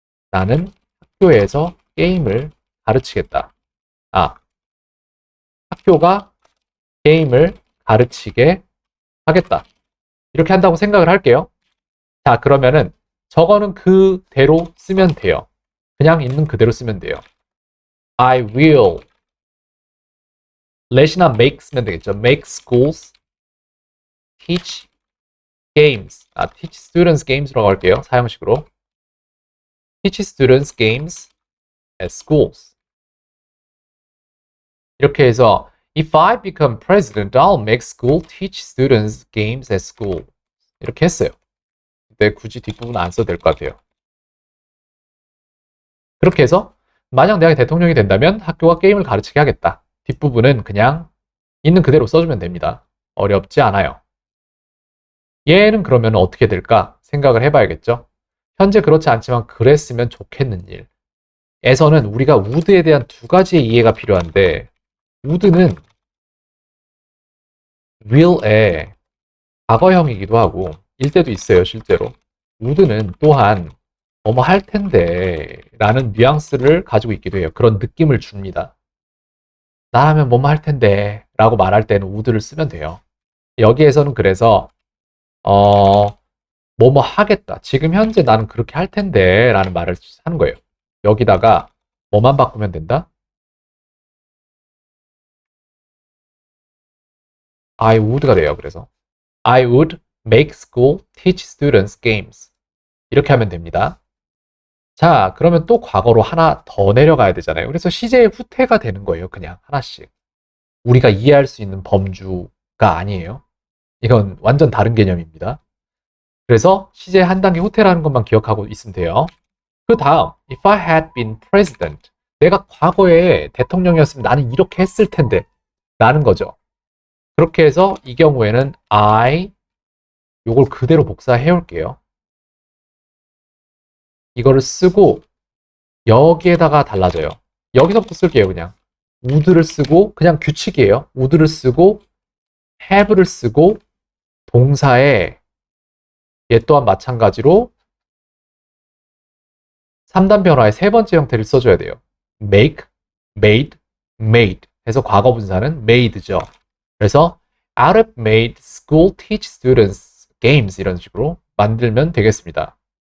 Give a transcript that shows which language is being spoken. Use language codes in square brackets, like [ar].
[ko] 나는 학교에서 게임을 가르치겠다. 아, 학교가 게임을 가르치게 하겠다. 이렇게 한다고 생각을 할게요. 자, 그러면은 저거는 그대로 쓰면 돼요. 그냥 있는 그대로 쓰면 돼요. [en] I will let이나 make [ko] 쓰면 되겠죠. [en] make schools teach games. teach students games라고 할게요. [ko] 사형식으로. [en] teach students games at schools. [ko] 이렇게 해서 [en] if I become president, I'll make school teach students games at school. [ko] 이렇게 했어요. 근데 굳이 뒷부분 안 써도 될 것 같아요. 그렇게 해서 만약 내가 대통령이 된다면 학교가 게임을 가르치게 하겠다. 뒷부분은 그냥 있는 그대로 써주면 됩니다. 어렵지 않아요. 얘는 그러면 어떻게 될까 생각을 해봐야겠죠. 현재 그렇지 않지만 그랬으면 좋겠는 일. 에서는 우리가 would에 대한 두 가지의 이해가 필요한데 would는 will의 과거형이기도 하고 일 때도 있어요, 실제로. would는 또한 뭐뭐 할 텐데 라는 뉘앙스를 가지고 있기도 해요. 그런 느낌을 줍니다. 나라면 뭐뭐 할 텐데 라고 말할 때는 would를 쓰면 돼요. 여기에서는 그래서 뭐뭐 하겠다. 지금 현재 나는 그렇게 할 텐데 라는 말을 하는 거예요. 여기다가 뭐만 바꾸면 된다? [en] I would [ko] 가 돼요. 그래서 [en] I would make school teach students games. [ko] 이렇게 하면 됩니다. 자, 그러면 또 과거로 하나 더 내려가야 되잖아요. 그래서 시제의 후퇴가 되는 거예요. 그냥 하나씩. 우리가 이해할 수 있는 범주가 아니에요. 이건 완전 다른 개념입니다. 그래서 시제 한 단계 후퇴라는 것만 기억하고 있으면 돼요. 그 다음, [en] if I had been president. [ko] 내가 과거에 대통령이었으면 나는 이렇게 했을 텐데. 라는 거죠. 그렇게 해서 이 경우에는 요걸 그대로 복사해 올게요. 이거를 쓰고 여기에다가 달라져요. 여기서부터 쓸게요, 그냥. would를 쓰고 그냥 규칙이에요. would를 쓰고 have를 쓰고 동사에 얘 또한 마찬가지로 3단 변화의 세 번째 형태를 써줘야 돼요. make, made, made 해서 과거 분사는 made죠. 그래서 [en] out of made school teach students games [ko] 이런 식으로 만들면 되겠습니다.